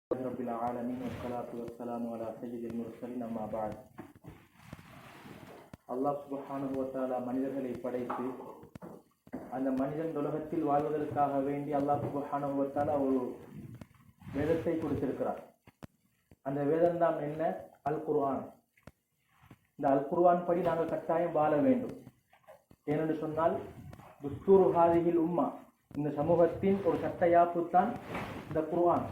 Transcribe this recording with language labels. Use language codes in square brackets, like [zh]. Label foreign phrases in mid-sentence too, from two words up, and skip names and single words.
[ar] رب العالمين والصلاة والسلام على سيد المرسلين أما بعد. الله سبحانه وتعالى [ta] மனிதர்களை படைத்து அந்த மனிதன் உலகத்தில் வாழ்வதற்காக வேண்டி [ar] الله سبحانه وتعالى [ta] ஒரு வேதத்தை கொடுத்திருக்கிறார். அந்த வேதம் தான் என்ன? அல் குர்ஆன். இந்த அல் குர்ஆன் படி நாங்கள் கட்டாயம் வாழ வேண்டும். ஏனென்று சொன்னால் [ar] دستور هذه الأمة, [ta] இந்த சமூகத்தின் ஒரு சட்டயாப்பு தான் இந்த குர்ஆன்.